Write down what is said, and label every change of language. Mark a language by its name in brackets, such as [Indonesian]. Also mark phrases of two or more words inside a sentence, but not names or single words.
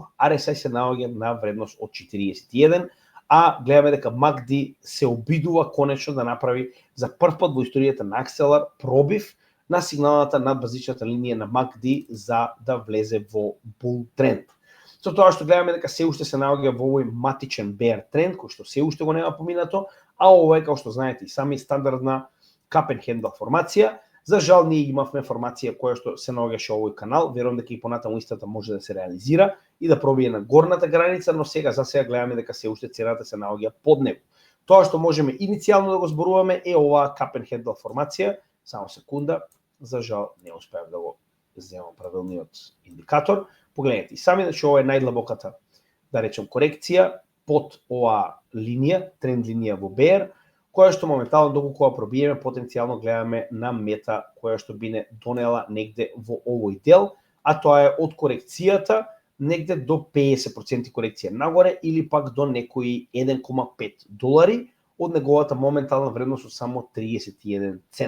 [Macedonian] RSI се наоѓа на вредност од 41, а гледаме дека MACD се обидува конечно да направи за прв пат во историјата на Акселар пробив на сигналната над базичната линија на MACD за да влезе во bull тренд. Со тоа што гледаме дека се уште се наоѓа во овој матичен bear тренд, кој што се уште го нема поминато, а ова е, како што знаете и сами, стандардна [English] cup and handle [Macedonian] формација. За жал ние имавме формација која што се наоѓаше овој канал, верувам дека и понатаму истата може да се реализира и да пробие на горната граница, но сега за сега гледаме дека се уште цената се наоѓа под него. Тоа што можеме иницијално да го зборуваме е оваа [English] cup and handle [Macedonian] формација. Само секунда, за жал не успеав да го земам правилниот индикатор. Погледнете, сами, значи ова е најдлабоката, да речем, корекција под оваа линија, тренд линија во BR, која што моментално доколку ја пробиеме, потенцијално гледаме на мета која што би не донела негде во овој дел, а тоа е од корекцијата негде до 50% корекција нагоре или пак до некои $1,5 од неговата моментална вредност од само 31 цент.